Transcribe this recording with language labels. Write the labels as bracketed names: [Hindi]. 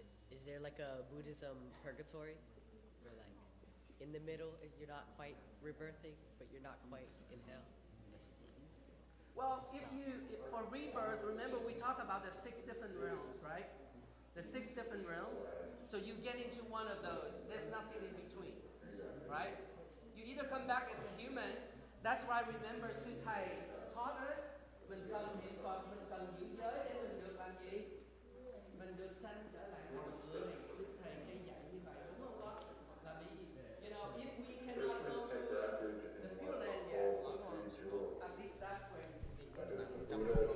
[English] is there like a Buddhism purgatory? Where like in the middle you're not quite rebirthing, but you're not quite in hell? Well, for rebirth, remember we talk about the 6 different realms, right? The 6 different realms. So you get into one of those. There's nothing in between, right? You either come back as a human. That's why remember [Vietnamese] sư thầy [English] taught us [Vietnamese] mình cần niệm Phật, mình cần giữ giới để mình được làm gì? Mình được sanh trở lại hồi xưa này. Sư thầy hay dạy như vậy, đúng không con? Là vì, [English] you know, if we cannot go to the Pure Land yet, at least that's where you can be.